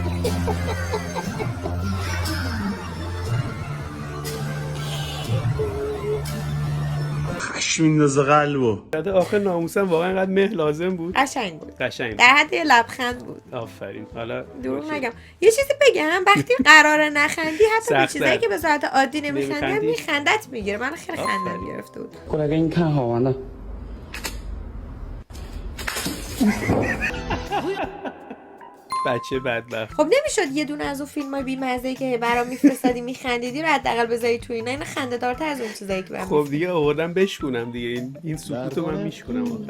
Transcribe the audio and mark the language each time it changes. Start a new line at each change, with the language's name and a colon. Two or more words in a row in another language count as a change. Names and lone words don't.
Persian: خشم میندازه قلبو. آخه ناموسم واقعا اینقدر مه لازم بود. قشنگ بود. قشنگ. در حد یه لبخند بود. آفرین. حالا دروغ اوکی. نگم. یه چیزی بگم، وقتی قراره نخندی حتی به سخته. چیزایی که به صورت عادی نمیخندی نمی‌خندی؟ میخندت میگیره. من خیلی خندم آفرین. گرفته بود.
Chinese: 过来给你看好玩的。
Persian: بچه بدبخت. خب نمیشد یه دونه از اون فیلمای بی‌مزه‌ای که برام میفرستادی میخندیدی رو حداقل بذاری تو اینا؟ این خنده دارتر از اون چیزایی که برام خب دیگه آوردم بشکونم دیگه. این سکوتو من میشکونم آخر.